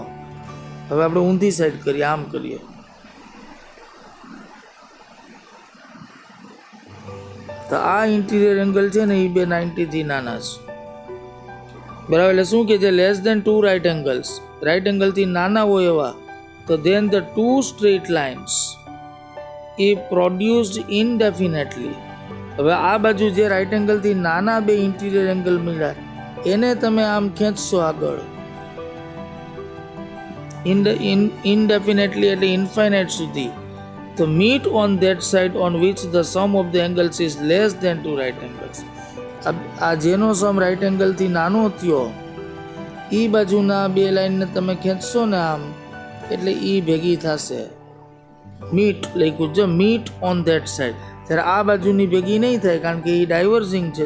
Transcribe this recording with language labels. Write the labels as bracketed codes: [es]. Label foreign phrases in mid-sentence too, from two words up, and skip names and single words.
[gu] હવે આપણે ઊંધી સાઈડ કરીએ, આમ કરીએ, તો આ [en] interior angle [gu] છે ને એ બે 90 થી નાના છે, બરાબર. એટલે શું કે છે, [en] less than two right angles, [gu] રાઇટ એંગલથી નાના હોય એવા, તો [en] then the two straight lines is produced indefinitely. [gu] હવે આ બાજુ જે રાઇટ એંગલથી નાના બે [en] interior angle [gu] મળ્યા એને તમે આમ ખેંચશો આગળ indefinitely એટલે ઇન્ફાઇનાઇટ સુધી, તો [en] meet on that side on which the sum of the angles is less than two right angles. [gu] આ જેનો સમ રાઇટ એંગલથી નાનો થયો એ બાજુના બે લાઈનને તમે ખેંચશો ને આમ, એટલે એ ભેગી થશે. મીટ લખ્યું જો, [en] meet on that side. [gu] ત્યારે આ બાજુની ભેગી નહીં થાય કારણ કે એ ડાયવર્જિંગ છે.